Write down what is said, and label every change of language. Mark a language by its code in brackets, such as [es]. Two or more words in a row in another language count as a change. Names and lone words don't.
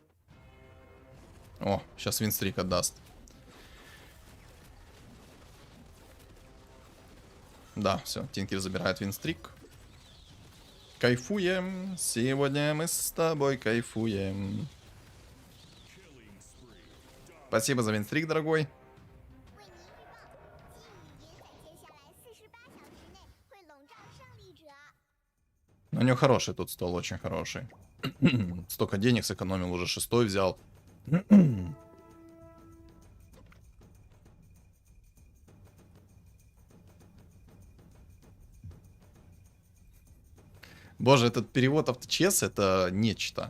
[ru] О, сейчас винстрик отдаст. Да, все, Тинкер забирает винстрик. Кайфуем. Сегодня мы с тобой кайфуем. Спасибо за винстрик, дорогой. [zh] 为您预报，季雨云在接下来48小时内会笼罩胜利者。 [ru] У него хороший тут стол, очень хороший. Столько денег сэкономил, уже 6-й взял. Боже, этот перевод авточес это нечто.